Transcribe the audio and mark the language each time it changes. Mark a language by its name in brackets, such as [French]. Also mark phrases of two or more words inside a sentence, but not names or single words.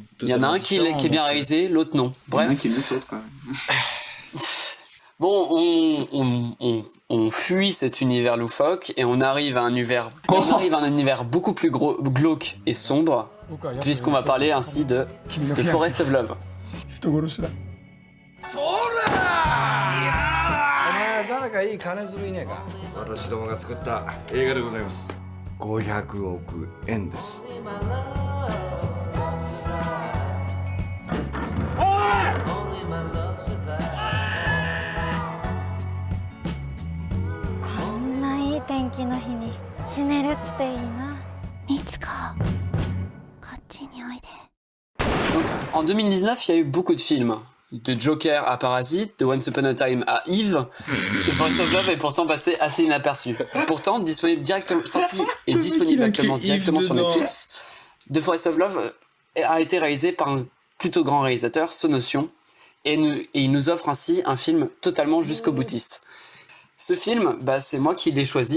[French] Il y en a un qui est bien réalisé, l'autre non. Bref. Il y en a un qui est mieux que l'autre, quand même. Bon, on fuit cet univers loufoque et on arrive à un univers beaucoup plus glauque et sombre, puisqu'on va parler ainsi de Forest of Love. [Japanese] 誰かいい金づるいねえか。私どもが作った映画でございます。500億円です。こんないい天気の日に死ねるっていいな。みつこ、こっちにおいで。 [French] En 2019, il y a eu beaucoup de films. De Joker à Parasite, de Once Upon a Time à Eve, The Forest of Love est pourtant passé assez inaperçu. Pourtant, sorti et disponible actuellement directement sur Netflix, The Forest of Love a été réalisé par un plutôt grand réalisateur, Sonotion, et il nous offre ainsi un film totalement jusqu'au boutiste. Ce film, c'est moi qui l'ai choisi.